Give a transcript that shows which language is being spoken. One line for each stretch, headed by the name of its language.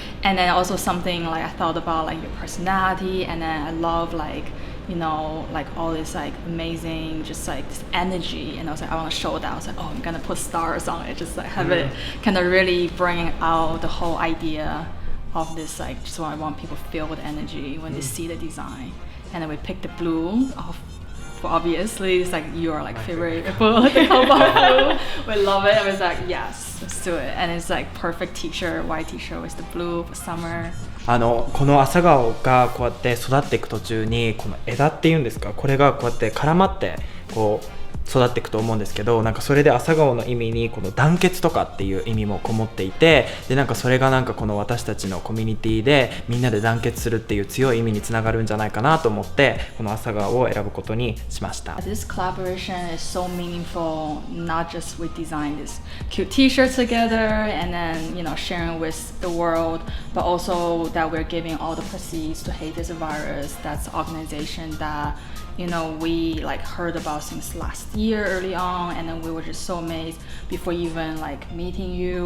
English: And then also something like I thought about like your personality, and then I love like, you know, like all this like amazing just like this energy, and I was like I want to show that. I was like, oh, I'm gonna put stars on it, just like have it kind of really bring out the whole idea of this, like just I want people to feel the energy when they see the design. And then we picked the blue of, obviously it's like your like favorite like the cobalt blue. We love it. I was like, yes, let's do it. And it's like perfect t-shirt, white t-shirt with the blue for summer.
Japanese: この朝顔がこうやって育っていく途中にこの枝っていうんですか、これがこうやって絡まってこう育っていくと思うんですけど、なんかそれで朝顔の意味にこの団結とかっていう意味もこもっていて、でなんかそれがなんかこの私たちのコミュニティでみんなで団結するっていう強い意味につながるんじゃないかなと思ってこの朝顔を選ぶことにしました。
English: This collaboration is so meaningful, not just we design this cute t-shirts together and then, you know, sharing with the world, but also that we're giving all the proceeds to Hate is a Virus. That's an organization that, you know, we like heard about since last year early on, and then we were just so amazed before even like meeting you.